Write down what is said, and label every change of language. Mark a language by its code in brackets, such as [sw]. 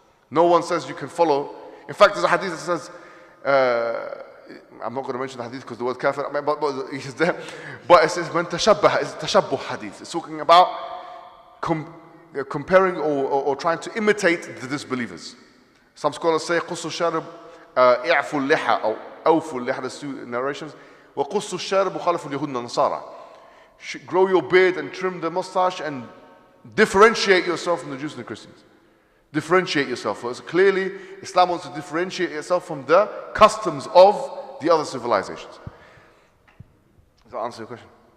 [en] No one says you can follow. In fact, there's a hadith that says, I'm not going to mention the hadith because the word kafir, but it's there. But it says, when tashabbah, it's tashabbuh hadith. It's talking about comparing or trying to imitate the disbelievers. Some scholars say, [ar] قُصُّ الشَّارِبُ إِعْفُ اللِّحَى أو أَوْفُ اللِّحَى, [en] there's two narrations. [ar] وَقُصُّ الشَّارِبُ خَالِفُ الْيَهُودِ النَّصَارَى. [en] Grow your beard and trim the mustache and differentiate yourself from the Jews and the Christians. Differentiate yourself. So clearly, Islam wants to differentiate itself from the customs of the other civilizations. Does that answer your question?